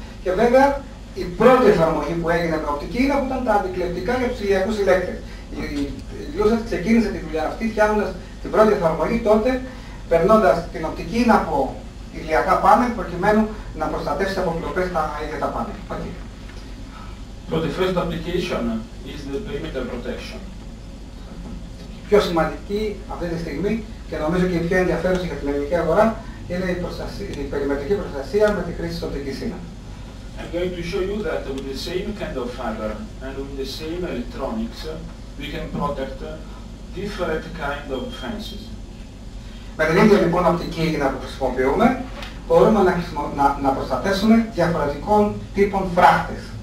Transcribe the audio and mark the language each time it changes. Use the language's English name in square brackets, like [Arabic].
[Greek] Και βέβαια η πρώτη εφαρμογή που έγινε με οπτική ίνα που ήταν τα αντικλεπτικά για τους ηλιακούς ηλέκτρες. Η Lucent ξεκίνησε τη δουλειά αυτή φτιάχνοντας την πρώτη εφαρμογή τότε, περνώντας την οπτική ίνα από ηλιακά πάνελ προκειμένου να προστατεύσει από κλοπές τα ίδια τα πάνελ. [English] Okay. So the first application is the perimeter protection. [Greek] Πιο σημαντική αυτή τη στιγμή και νομίζω και η πιο ενδιαφέρουσα για την ελληνική αγορά είναι η περιμετρική προστασία με τη χρήση της οπτικής ίνας. [English] I'm going to show you that with the same kind of fiber and with the same electronics we can protect different kind of fences. [Greek] Με την ίδια λοιπόν οπτική ίνα που χρησιμοποιούμε μπορούμε να προστατεύσουμε διαφορετικών τύπων φράχτες.